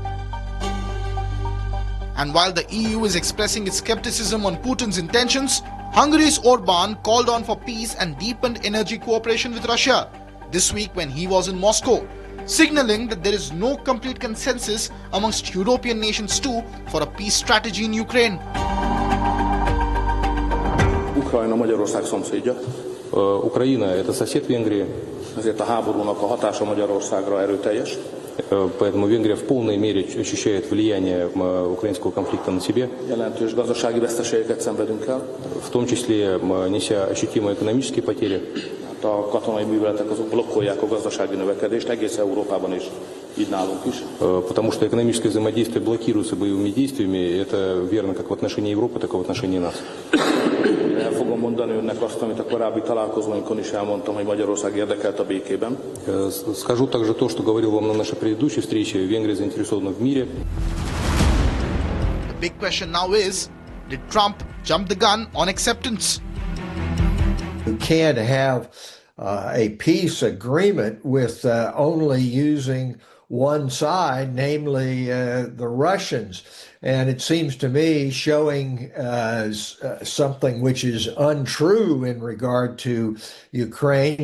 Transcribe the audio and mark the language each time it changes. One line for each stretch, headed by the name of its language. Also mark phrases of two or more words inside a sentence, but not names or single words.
English: And while the EU is expressing its skepticism on Putin's intentions, Hungary's Orban called on for peace and deepened energy cooperation with Russia this week when he was in Moscow, signaling that there is no complete consensus amongst European nations too for a peace strategy in Ukraine.
Hungarian: Ukrajna Magyarország szomszédja.
Russian: Ukrajina – это сосед Венгрии.
Hungarian: Ezért a háborúnak a hatása Magyarországra erőteljes.
Russian: Поэтому Венгрия в полной мере ощущает влияние украинского конфликта на себе.
Hungarian: Jelentős gazdasági veszteségeket szenvedünk el.
Russian: В том числе неся ощутимые экономические потери.
Hungarian: A katonai műveletek azok blokkolják a gazdasági növekedést egész Európában és így nálunk is.
Russian: Потому что экономическое взаимодействие блокируется боевыми действиями. Это верно как в отношении Европы, так и в отношении нас.
Hungarian: El fogom mondani önnek azt, amit a korábbi találkozóinkon is elmondtam, hogy Magyarország érdekelt a békében.
Russian: Скажу также то, что говорил вам на нашей предыдущей встрече. Венгрия заинтересована в мире.
English: big question now is, did Trump jump the gun on acceptance? You can't have a peace agreement with only using one side, namely the Russians. And it seems to me showing something which is untrue in regard to Ukraine.